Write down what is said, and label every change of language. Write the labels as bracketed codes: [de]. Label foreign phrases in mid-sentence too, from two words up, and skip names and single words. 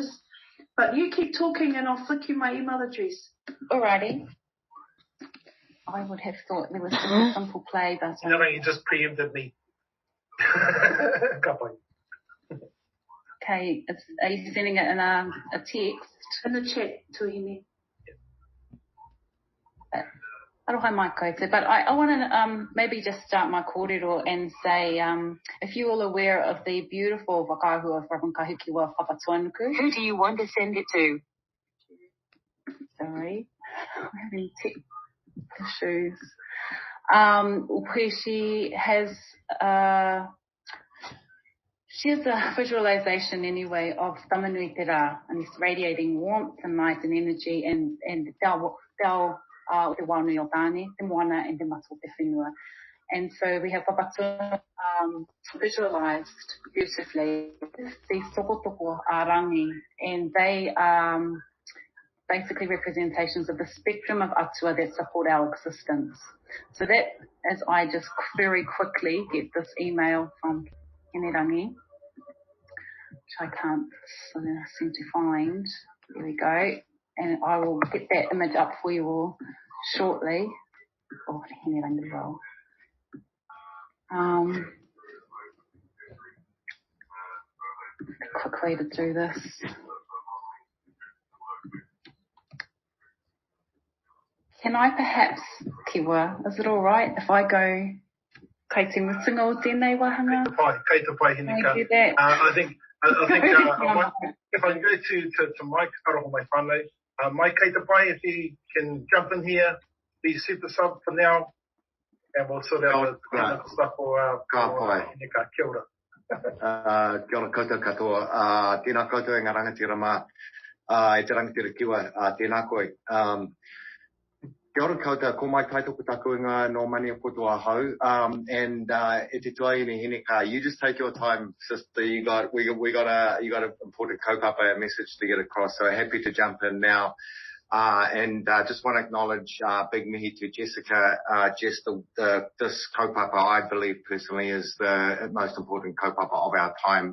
[en] But you keep talking and I'll flick you my email address. Alrighty. I would have thought there was just a simple play, but you just preempted me. Okay, are you sending it in a text? In the chat to Hine. [mi] Aroha mai koutou, [en] but I want to maybe just start my kōrero and say, if you're all aware of the beautiful whakahua from Kahukiwa Whapatuanuku. Who do you want to send it to? Sorry, I'm having tech issues. Where she has a visualization anyway of [mi] tamanui te rā, [en] and it's radiating warmth and light and energy and [mi] te Whānui o tāne, te moana [en] and [mi] te mato te whenua. [en] And so we have Whapatu visualized beautifully these [mi] tokotoko rangi, [en] and they are basically representations of the spectrum of atua that support our existence. So that, as I just very quickly get this email from Hinerangi, which I can't seem to find. There we go. And I will get that image up for you all shortly. Oh, Hinerangi as well. A quick way to do this. Can I perhaps, Kiwa, is it all right if I go [mi] kei te mutunga o tēnei wahanga? Kei te pai, [en] Hineka. I think if I can go to Mike, [mi] aroha mai whānau. Mike, kei te pai, [en] if he can jump in here, be super sub for now, and we'll sort out the stuff for Hineka. [mi] Kia ora. Kia ora koutou katoa. Tēnā koutou e ngā rangatira mā. E te rangatira kiwa, tēnā koe. Kia ora koutou, ko mai Taitoko takuinga no Maniapoto ahau. And e te tuai ni Hinekaa, [en] you just take your time, sister. We got an important kaupapa, a message to get across. So happy to jump in now. And just want to acknowledge big mihi to Jessica. Jess, this kaupapa, I believe personally, is the most important kaupapa of our time.